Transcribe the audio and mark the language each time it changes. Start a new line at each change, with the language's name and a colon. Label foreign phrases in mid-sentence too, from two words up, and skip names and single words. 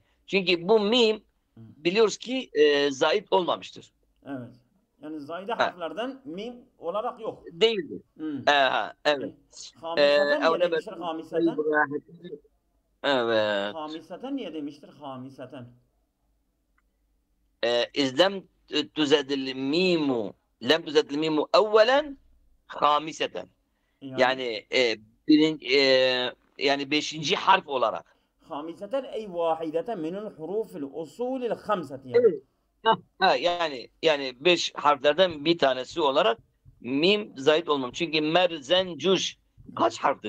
Turkish: Çünkü bu mim biliyoruz ki zayid olmamıştır. Evet. Yani zayide Ha. harflerden mim olarak yok. Değildir. Hı. Evet. Hamiseten niye Evne demiştir hamiseten? Evet. Hamiseten niye demiştir hamiseten?
Arabic: إذ لم تزد الميم لم تزد الميم أولا خامسة
Turkish: yani yani beşinci harf olarak.
Arabic: خامسة أي واحدة من الحروف الأصول الخمسة yani.
Turkish: Evet. Yani 5 harflerden bir tanesi olarak mim zayit olmam. Çünkü merzencuş kaç harftir?